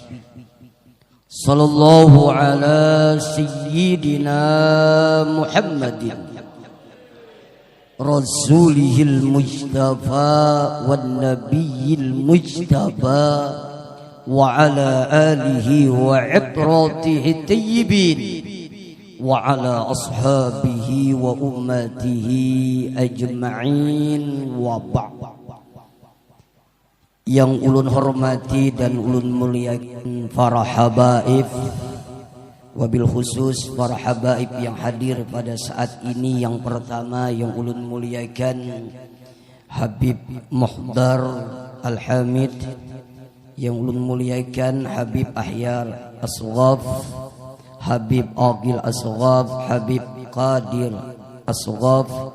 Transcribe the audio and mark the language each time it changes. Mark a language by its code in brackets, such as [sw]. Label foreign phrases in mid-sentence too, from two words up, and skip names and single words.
[ar] صلى الله على سيدنا محمد رسوله المجتبى والنبي المجتبى وعلى آله وعطرته الطيبين وعلى أصحابه وأمته أجمعين وبعد. [bjn] Yang ulun hormati dan ulun muliakan para habaib, [ar] wabil khusus [bjn] para habaib yang hadir pada saat ini. Yang pertama yang ulun muliakan Habib Muhdar Al-Hamid, yang ulun muliakan Habib Ahyar Asghaf, Habib Aqil Asghaf, Habib Qadir Asghaf,